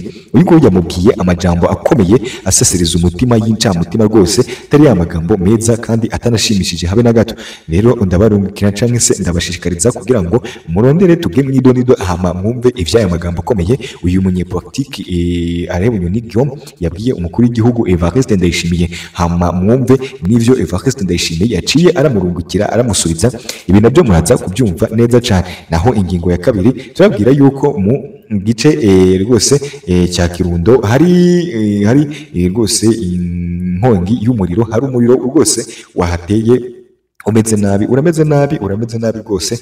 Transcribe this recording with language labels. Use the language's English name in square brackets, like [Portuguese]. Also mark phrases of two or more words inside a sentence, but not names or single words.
[Rundi] Uyu nguyu yamubwiye amajambo akomeye asesereza umutima y'incamutima rwose, atari ya magambo meza kandi atanashimishije habe na gato. Rero ndabarungikira cyangwa se ndabashishikariza kugira ngo murondere tubwe mwidonido hama mwumve ivyaya magambo akomeye uyu munyepolitiki Alain Bunyoni Guillaume yabwiye umukuru w'igihugu Evariste Ndayishimiye, hama mwumve n'ivyo Evariste Ndayishimiye yaciye aramurungukira aramusubiza. Ibi nabyo muraza kubyumva neza cyane. Naho ingingo ya kabiri turabwira yuko mu gice rwose cya Kirundo hari rwose inkongi y'umuriro, hari umuriro rwose wahateye umeze nabi, urameze nabi rwose.